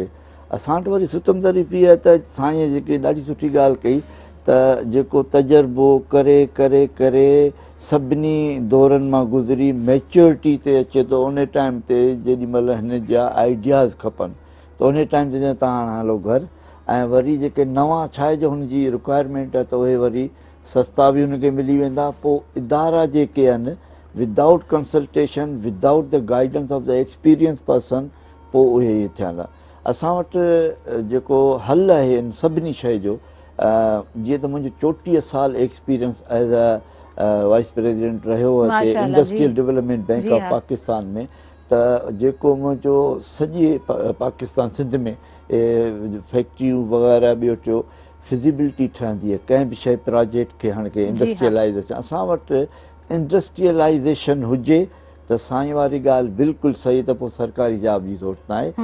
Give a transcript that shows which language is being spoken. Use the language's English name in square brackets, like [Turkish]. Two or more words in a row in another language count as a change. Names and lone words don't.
[Sindhi] असां वटि वरी सुतम तारीफ़ इहा आहे त साईं जेके ॾाढी सुठी ॻाल्हि कई त जेको तजुर्बो करे करे करे सभिनी दौरनि मां गुज़री मैच्योरिटी ते अचे थो, उन टाइम ते जेॾी महिल हिन जा आइडियाज़ खपनि त उन टाइम ते तव्हां हाणे हलो घरु। ऐं वरी जेके नवां छा आहे जो हुनजी रिक्वायरमेंट आहे त उहे वरी सस्ता बि हुनखे मिली वेंदा। पोइ इदारा जेके आहिनि [English] without consultation, without the guidance of the experience person, [Sindhi] पोइ उहे इहे थियनि। असां वटि जेको हल आहे इन सभिनी शइ जो, जीअं त मुंहिंजो 34 साल [English] experience as a vice president [Sindhi] रहियो हिते इंडस्ट्रियल डेवलपमेंट बैंक ऑफ पाकिस्तान में, त जेको मुंहिंजो सॼे पाकिस्तान सिंध में फैक्ट्रियूं वग़ैरह ॿियो टियों फिज़िबिलिटी ठहंदी आहे कंहिं बि शइ प्रोजेक्ट खे हाणे के इंडस्ट्रियलाइज़ेशन, असां वटि इंडस्ट्रियलाइज़ेशन हुजे त साईं वारी ॻाल्हि बिल्कुलु सही, त पोइ सरकारी जॉब जी ज़रूरत न आहे।